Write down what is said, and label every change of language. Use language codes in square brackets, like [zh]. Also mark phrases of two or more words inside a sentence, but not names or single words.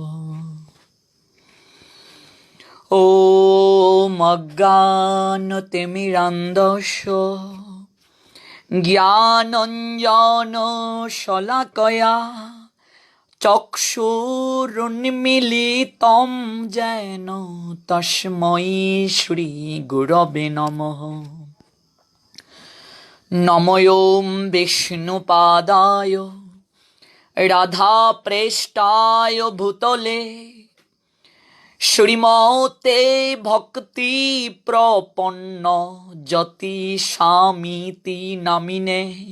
[sa] ওম অজ্ঞানতিমিরান্ধস্য জ্ঞানাঞ্জনশলাকয়া চক্ষুरुन्मीलितं येन তস্मै শ্রীগুরবে নমঃ। নমো ওম বিষ্ণুপাদায় রাধাপ্রেষ্ঠায় ভূতলে শ্রীমতে ভক্তি প্রপন্ন যতি স্বামিতি নামিনে।